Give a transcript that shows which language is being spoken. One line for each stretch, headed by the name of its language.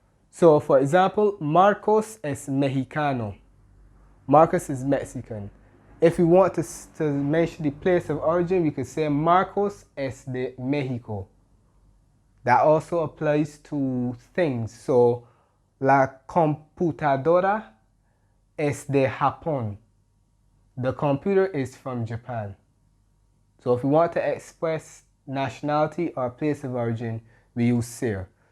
English: So for example, Marcos
Spanish: es Mexicano.
English: Marcos is Mexican. If we want to mention the place of origin, we could say
Spanish: Marcos es de México.
English: That also applies to things.
Spanish: So, la computadora es de Japón.
English: The computer is from Japan. So if we want to express nationality or place of origin, we use ser.